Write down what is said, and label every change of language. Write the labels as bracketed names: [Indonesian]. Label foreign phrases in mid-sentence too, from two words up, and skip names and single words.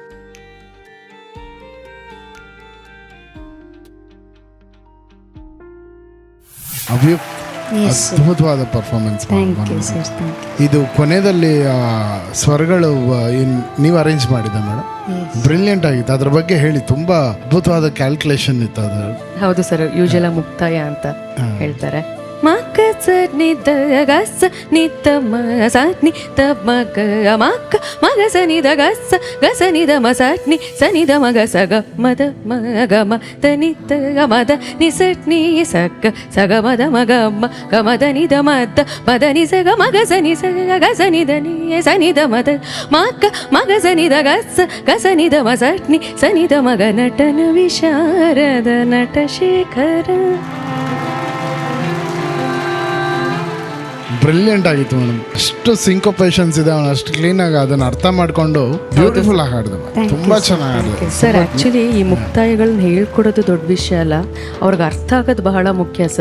[Kannada] ಅದ್ಭುತವಾದ ಪರ್ಫಾರ್ಮೆನ್ಸ್. ಇದು ಕೊನೆಯಲ್ಲಿ ಸ್ವರಗಳು ನೀವು ಅರೇಂಜ್ ಮಾಡಿದ ಮೇಡಮ್, ಬ್ರಿಲಿಯಂಟ್ ಆಗಿತ್ತು. ಅದ್ರ ಬಗ್ಗೆ ಹೇಳಿ, ತುಂಬಾ ಅದ್ಭುತವಾದ ಕ್ಯಾಲ್ಕುಲೇಷನ್ ಇತ್ತು ಅದು. ಹೌದು ಸರ್, ಯೂಶಲ ಮುಕ್ತಾಯ ಅಂತ ಹೇಳ್ತಾರೆ. ಮಕ ಸ ನಿದ ಗಸ ನಿತ ಮ ಸ ನಿ ತ ಮಗ ಮಕ ಮಗ ಸ ನಿದ ಗಸ ಗಸ ನಿದ ಮ ಸ ನಿ ಸ ನಿದ ಮಗ ಸ ಗ ಮದ ಮಗ ಮ ತ ನಿ ತ ಗ ಮದ ನಿ ಸ ನಿ ಸ ಗ ಸ ಗ ಮದ ಮಗ ಮ ಗ ಮದ ನಿದ ಮದ ಮದ ನಿ ಸ ಗ ಮಗ ಸ ನಿ ಸ ಗ ಸ ನಿದ ನಿ ಸ ನಿದ ಮದ ಮಕ ಮಗ ಸ ನಿದ ಗಸ ಗಸ ನಿದ ಮ ಸ ನಿ ಸ ನಿದ ಮಗ ನಟನ ವಿಶಾರದ ನಟ ಶೇಖರ. ಬ್ರಿಲಿಯಂಟ್ ಆಗಿತ್ತು ಮೇಡಮ್. ಅಷ್ಟು ಸಿಂಕೋಪೇಷನ್ಸ್ ಇದೆ, ಅವನು ಅಷ್ಟು ಕ್ಲೀನಾಗಿ ಅದನ್ನು ಅರ್ಥ ಮಾಡಿಕೊಂಡು ಬ್ಯೂಟಿಫುಲ್ ಆಗಿ ಹಾಡಿದ. ತುಂಬಾ ಚೆನ್ನಾಗಿ ಹಾಡಿದ ಸರ್. ಆ್ಯಕ್ಚುಲಿ ಈ ಮುಕ್ತಾಯಗಳನ್ನ ಹೇಳ್ಕೊಡೋದು ದೊಡ್ಡ ವಿಷಯ ಅಲ್ಲ, ಅವ್ರಿಗೆ ಅರ್ಥ ಆಗೋದು ಬಹಳ ಮುಖ್ಯ ಸರ್.